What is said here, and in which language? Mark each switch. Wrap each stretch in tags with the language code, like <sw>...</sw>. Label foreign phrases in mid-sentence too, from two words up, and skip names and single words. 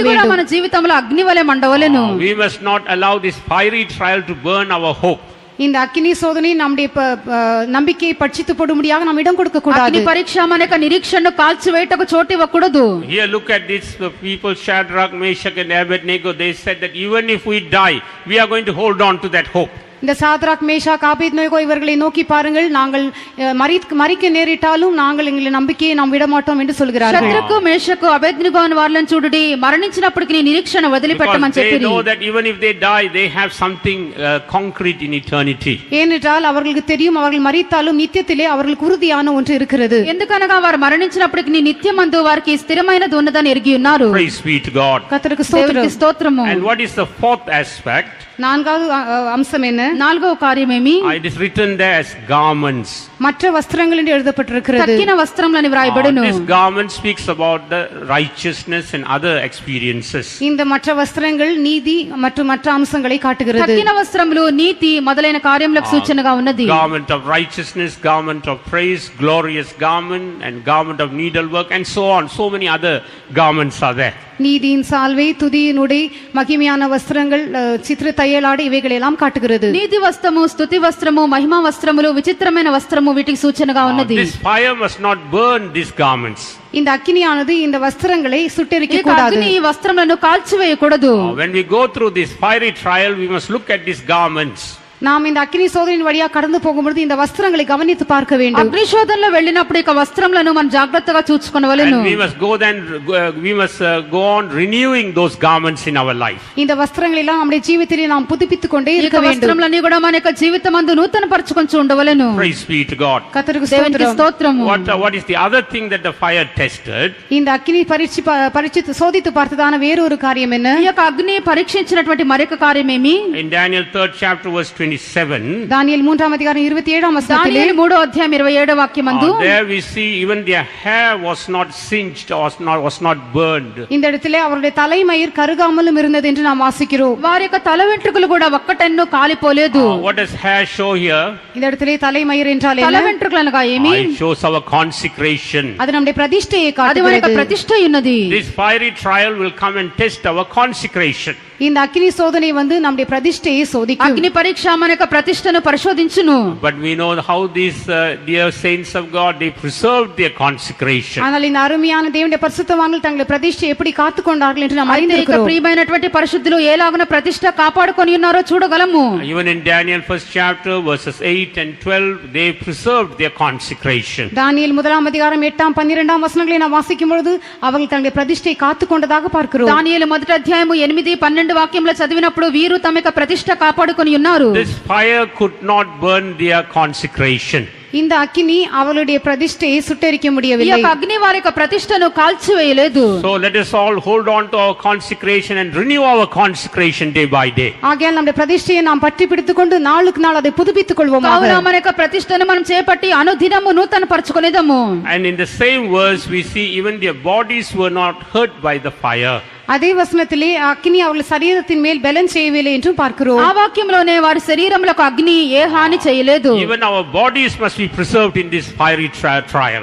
<te>ఇది కూడా</te> <ta>வேண்டும்.</ta> <te>మన జీవితంలో అగ్ని వలె మండవలెను.</te> <en>We must not allow this fiery trial to burn our hope.</en> <ta>இந்த அக்கினி சோதனை நம்முடைய நம்பிக்கையை பட்சித்து போடும்படியாக நாம் இடம் கொடுக்க கூடாது.</ta> <te>అగ్ని పరీక్ష మన యొక్క నిరీక్షణను కాల్చివేయటకు చోటు ఇవ్వకూడదు.</te> <en>Here look at this, the people Shadrach, Meshach and Abednego, they said that even if we die, we are going to hold on to that hope.</en> <ta>இந்த சாத்ராக் மேஷாக் ஆபேத்நேகோ இவர்களை நோக்கி பாருங்கள், நாங்கள் மரிக்க நேரிட்டாலும் நாங்கள் எங்கள் நம்பிக்கையை நாம் விட மாட்டோம் என்று சொல்கிறார்கள்.</ta> <te>శద్రకు మేషకు అబేద్నెగో అను వారిని చూడుడి, మరణించినప్పటికీ నీ నిరీక్షణ వదిలిపెట్టమని</te> <en>Because they</en> <te>చెప్పిరి.</te> <en>know that even if they die, they have something concrete in eternity.</en> <ta>ஏனென்றால் அவர்களுக்கு தெரியும், அவர்கள் மரித்தாலும் நித்தியத்திலே அவர்களுக்கு உறுதியான ஒன்று இருக்கிறது.</ta> <te>ఎందుకనగా వారు మరణించినప్పటికీ నీ నిత్యమందు వారికి స్థిరమైనది ఉన్నదని ఎరిగి ఉన్నారు.</te> <en>Praise be to God.</en> <ta>கர்த்தருக்கு</ta> <te>దేవునికి</te> <ta>ஸ்தோத்திரம்.</ta> <te>స్తోత్రము.</te> <en>And what is the fourth aspect?</en> <ta>நான்காவது அம்சம் என்ன?</ta> <te>4వ కార్యమేమి?</te> <en>It is written there as garments.</en> <ta>மற்ற வஸ்திரங்கள் என்று எழுதப்பட்டிருக்கிறது.</ta> <te>తక్కిన వస్త్రములని వ్రాయబడును.</te> <en>This garment speaks about the righteousness and other experiences. இந்த மற்ற வஸ்திரங்கள் நீதி மற்றும் மற்ற அம்சங்களை காட்டுகிறது. తక్కిన వస్త్రములు నీతి మొదలైన కార్యములకు సూచనగా ఉన్నది. Garment of righteousness, garment of praise, glorious garment, and garment of needlework, and so on. So many other garments are there.</en> <ta>நீதியின் சால்வை, துதியின் உடை, மகிமையான வஸ்திரங்கள், சித்திர தையலாடை இவைகள் எல்லாம் காட்டுகிறது.</ta> <te>నీతి వస్త్రము, స్తుతి వస్త్రము, మహిమా వస్త్రములు, విచిత్రమైన వస్త్రము వీటికి సూచనగా ఉన్నది.</te> <en>This fire must not burn these garments.</en> <ta>இந்த அக்கினியானது இந்த வஸ்திரங்களை சுட்டெரிக்க</ta> <te>ఈ</te> <ta>கூடாது.</ta> <te>అగ్ని ఈ వస్త్రములను కాల్చివేయకూడదు.</te> <en>When we go through this fiery trial, we must look at these garments.</en> <ta>நாம் இந்த அக்கினி சோதனையின் வழியா கடந்து போகும்போது இந்த வஸ்திரங்களை கவனித்து பார்க்க வேண்டும்.</ta> <te>అగ్ని శోధనలో వెళ్ళినప్పుడు ఇక వస్త్రములను మనం జాగ్రత్తగా చూచుకొనవలెను.</te> <en>And we must go on renewing those garments in our life.</en> <ta>இந்த வஸ்திரங்களை எல்லாம் நம்முடைய ஜீவிதத்திலே நாம் புதுப்பித்துக் கொண்டே</ta> <te>ఈ</te> <ta>இருக்க வேண்டும்.</ta> <te>వస్త్రములన్నీ కూడా మన యొక్క జీవితమందు నూతన పరచుకొని ఉండవలెను.</te> <en>Praise be to God.</en> <ta>கர்த்தருக்கு</ta> <te>దేవునికి</te> <ta>ஸ்தோத்திரம்.</ta> <te>స్తోత్రము.</te> <en>What is the other thing that the fire tested?</en> <ta>இந்த அக்கினி பரீட்சித்து சோதித்து பார்த்ததான வேறொரு காரியம் என்ன?</ta> <te>ఈ యొక్క అగ్ని పరీక్షించినటువంటి మరొక కార్యమేమి?</te> <en>In Daniel 3rd chapter verse 27.</en> <ta>தானியேல் 3ஆம் அதிகாரம் 27ஆம் வசனத்திலே,</ta> <te>దానియేలు 3వ అధ్యాయం 27వ వాక్యమందు</te> <en>There we see even their hair was not singed or was not burned.</en> <ta>இந்த இடத்திலே அவருடைய தலைமயிர் கருகாமலும் இருந்தது என்று நாம் வாசிக்கிறோம்.</ta> <te>వారి యొక్క తల వెంట్రుకలు కూడా ఒక్కటెన్నో కాలిపోలేదు.</te> <en>What does hair show here?</en> <ta>இந்த இடத்திலே தலைமயிர் என்றால்</ta> <te>తల</te> <ta>என்ன?</ta> <te>వెంట్రుకలు అనగా ఏమి?</te> <en>It shows our consecration.</en> <ta>அது நம்முடைய பிரதிஷ்டையை</ta> <te>అది మన యొక్క</te> <ta>காட்டுகிறது.</ta> <te>ప్రతిష్ట ఉన్నది.</te> <en>This fiery trial will come and test our consecration.</en> <ta>இந்த அக்கினி சோதனை வந்து நம்முடைய பிரதிஷ்டையை சோதிக்கும்.</ta> <te>అగ్ని పరీక్ష మన యొక్క ప్రతిష్టను పరిశోధించును.</te> <en>But we know how these dear saints of God, they preserved their consecration.</en> <ta>ஆனால் இந்த அருமையான தேவனுடைய பரிசுத்தவான்கள் தங்கள் பிரதிஷ்டை எப்படி காத்துக்கொண்டார்கள் என்று நாம்</ta> <te>అయితే ఇక</te> <ta>அறிந்திருக்கிறோம்.</ta> <te>ప్రియమైనటువంటి పరిశుద్ధులు ఎలాగున ప్రతిష్ట కాపాడుకొని ఉన్నారో చూడగలము.</te> <en>Even in Daniel 1st chapter verses 8 and 12, they preserved their consecration.</en> <ta>தானியேல் 1ஆம் அதிகாரம் 8ஆம் 12ஆம் வசனங்களை நாம் வாசிக்கும் பொழுது அவர்கள் தங்களுடைய பிரதிஷ்டை காத்துக்கொண்டதாக பார்க்கிறோம்.</ta> <te>దానియేలు మొదటి అధ్యాయము 8, 12 వాక్యంలో చదివినప్పుడు వీరు తమ యొక్క ప్రతిష్ట కాపాడుకొని ఉన్నారు.</te> <en>This fire could not burn their consecration.</en> <ta>இந்த அக்கினி அவளுடைய பிரதிஷ்டையை சுட்டெரிக்க</ta> <te>ఈ</te> <ta>முடியவில்லை.</ta> <te>యొక్క అగ్ని వారి యొక్క ప్రతిష్టను కాల్చివేయలేదు.</te> <en>So let us all hold on to our consecration and renew our consecration day by day.</en> <ta>ஆகையால் நம்முடைய பிரதிஷ்டையை நாம் பற்றி பிடித்துக் கொண்டு நாளுக்கு நாள் அதை புதுப்பித்துக் கொள்வோமாக.</ta> <te>కావున మన యొక్క ప్రతిష్టను మనం చేపట్టి అనుదినము నూతన పరచుకొనేదము.</te> <en>And in the same verse we see even their bodies were not hurt by the fire.</en> <ta>அதே வசனத்திலே அக்கினி அவர்கள் சரீரத்தின் மேல் பலன் செய்யவில்லை என்றும் பார்க்கிறோம்.</ta> <te>ఆ వాక్యంలోనే వారి శరీరములకు అగ్ని ఏ హాని చేయలేదు.</te> <en>Even our bodies must be preserved in this fiery trial.</en>